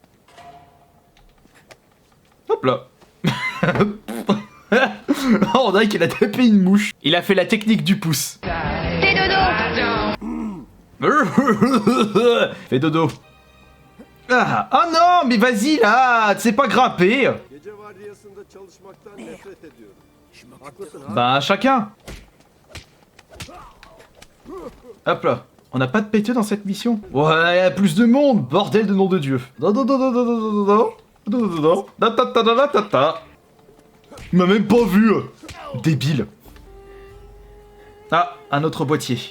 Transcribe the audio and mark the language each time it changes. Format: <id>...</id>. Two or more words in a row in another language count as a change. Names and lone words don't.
<fr>Hop là. Oh, on dirait qu'il a tapé une mouche. Il a fait la technique du pouce. Fais dodo. Fais dodo. Ah, oh non, mais vas-y là, tu sais pas grimper.</fr> <tr>Gece vardiyasında çalışmaktan nefret ediyorum. Haklısın ha.</tr> <fr>Bah chacun. Hop là. On n'a pas de péteux dans cette mission. Ouais, y a plus de monde, bordel de nom de Dieu. Il m'a même pas vu. Débile. Ah, un autre boîtier.</fr>